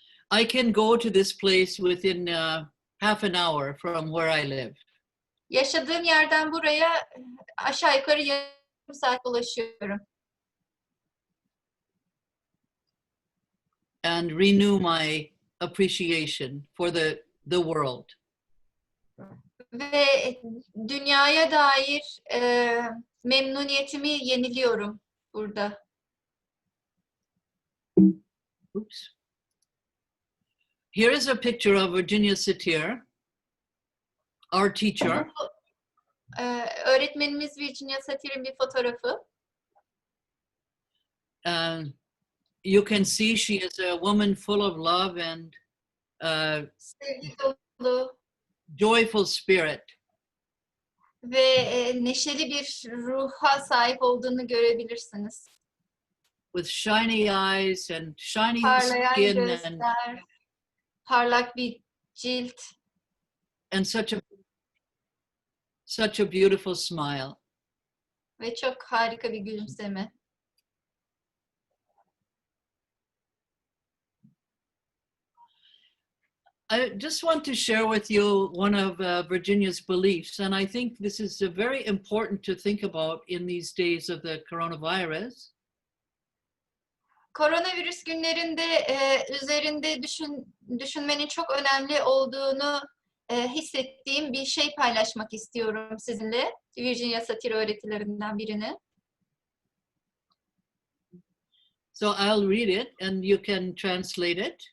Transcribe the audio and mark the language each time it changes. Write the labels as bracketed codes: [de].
[en] I can go to this place within half an hour from where I live. [tr] Yaşadığım yerden buraya aşağı yukarı yarım saat ulaşıyorum. [en] And renew my appreciation for the world. [tr] Ve dünyaya dair memnuniyetimi yeniliyorum burada. Oops. [en] Here is a picture of Virginia Satir, our teacher. [tr] Öğretmenimiz Virginia Satir'in bir fotoğrafı. [en] You can see she is a woman full of love and [tr] Sevgi dolu [en] joyful spirit. [tr] ve neşeli bir ruha sahip olduğunu görebilirsiniz. [en] With shiny eyes and shiny [tr] Parlayan [en] skin [tr] gözler, parlak bir cilt [en] and such a beautiful smile. [tr] ve çok harika bir gülümseme. [en] I just want to share with you one of Virginia's beliefs, and I think this is very important to think about in these days of the coronavirus. [tr] Koronavirüs günlerinde üzerinde düşünmenin çok önemli olduğunu hissettiğim bir şey paylaşmak istiyorum sizinle. Virginia Satir öğretilerinden birini. [en] So I'll read it and you can translate it.